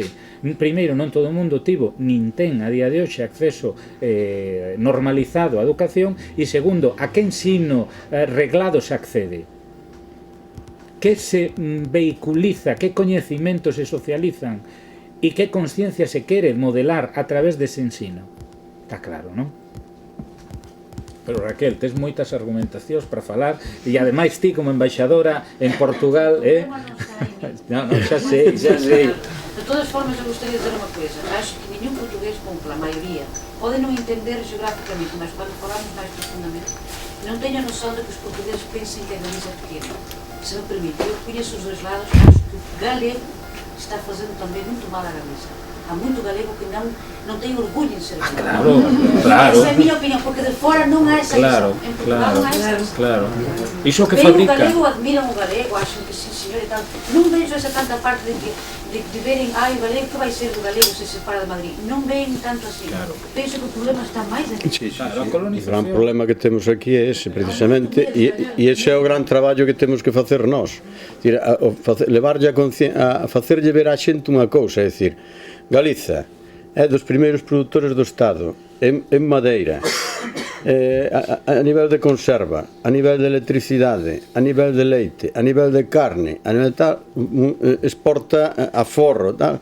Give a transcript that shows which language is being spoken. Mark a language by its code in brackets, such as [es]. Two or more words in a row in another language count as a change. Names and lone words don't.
[gl] Primeiro, non todo o mundo tivo nin ten a día de hoxe acceso normalizado á educación, e segundo, a que ensino reglado se accede, que se vehiculiza, que coñecimentos se socializan e que consciencia se quere modelar a través dese ensino. Está claro, non? Pero Raquel, tes moitas argumentacións para falar e ademais ti como embaixadora en Portugal, non, xa sei. [pt] De todas formas, eu gostaria de dizer unha coisa. Acho que nenhum portugués cumpla, a maioría, pode non entender geograficamente, mas quando falamos máis profundamente, non teño noção de que os portugueses pensem que a Galiza é pequena. Se me permite, eu conheço os dois lados, acho que o galego está fazendo também muito mal à Galiza. Há muito galego que não tem orgulho em ser galego. Claro. Essa é a minha opinião, porque de fora não há essa visão. Em Portugal não há essa visão. [gl] Claro. Iso que [pt] Bem, [gl] fabrica. [pt] o galego admiram o galego, acham que sim, senhor, e tal. Não vejo essa tanta parte de verem, o galego, que vai ser do galego se separa de Madrid? Não veem tanto assim. Claro. Penso que o problema está mais aqui. [gl] Claro, a O colonización. gran problema que temos aquí é ese, precisamente, e ese é o gran traballo que temos que facer nós. Levarlle a facerlle ver á xente unha cousa, é dicir, Galiza é dos primeiros produtores do Estado en madeira, a nivel de conserva, a nivel de electricidade, a nivel de leite, a nivel de carne, a nivel de tal, exporta a forro, tal.